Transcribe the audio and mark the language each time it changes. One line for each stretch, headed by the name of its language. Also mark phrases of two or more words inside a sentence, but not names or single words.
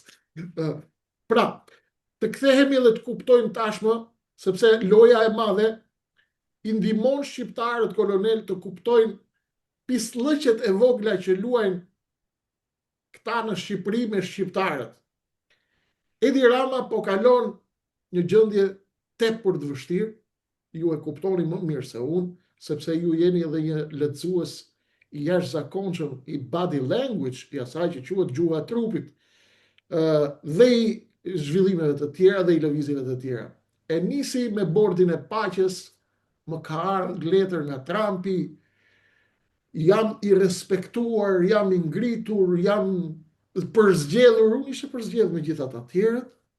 Albanian: Pra, të kthehemi dhe të kuptojnë tashmë, sepse loja e madhe i ndihmon shqiptarët, kolonel, të kuptojnë pislëqet e vogla që luajnë këta në Shqipëri me shqiptarët. Edi Rama po kalon një gjendje tepër të vështirë, ju e kuptoni më mirë se unë, sepse ju jeni edhe një lexues i jashtëzakonshëm i
English: body language,
Albanian: i asaj që quhet gjuha e trupit, dhe i zhvillimeve të tjera dhe i lëvizjeve të tjera. E nisi me bordin e paqes, më ka ardhur letër nga Trumpi, jam i respektuar, jam i ngritur, jam përzgjedhur, unë ishe përzgjedhur me gjithat të tjerët,